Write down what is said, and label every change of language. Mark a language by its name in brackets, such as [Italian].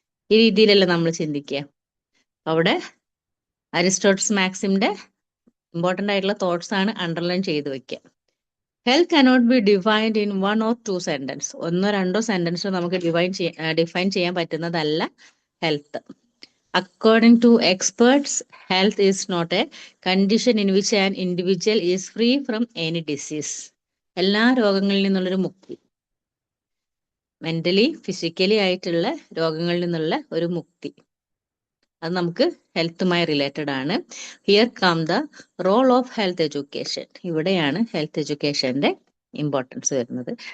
[Malayalam] ഈ രീതിയിലല്ലേ നമ്മൾ ചിന്തിക്കുക. അവിടെ അരിസ്റ്റോട്ടിൽസ് മാക്സിമിന്റെ ഇമ്പോർട്ടന്റ് ആയിട്ടുള്ള തോട്ട്സ് ആണ് അണ്ടർലൈൻ ചെയ്ത് വെക്കുക. [English] health cannot be defined in [Malayalam] 1 or 2 sentence. 1 or 2 sentence നമുക്ക് ഡിഫൈൻ ചെയ്യാൻ പറ്റുന്നതല്ല health. [English] According to experts, health is not a condition in which an individual is free from any disease. [Malayalam] എല്ലാ രോഗങ്ങളിൽ നിന്നുള്ളൊരു മുക്തി, മെന്റലി ഫിസിക്കലി ആയിട്ടുള്ള രോഗങ്ങളിൽ നിന്നുള്ള ഒരു മുക്തി, അത് നമുക്ക് ഹെൽത്തുമായി റിലേറ്റഡ് ആണ്. [English] Here come the role of health education. [Malayalam] ഇവിടെയാണ് ഹെൽത്ത് എഡ്യൂക്കേഷന്റെ ഇമ്പോർട്ടൻസ് വരുന്നത്.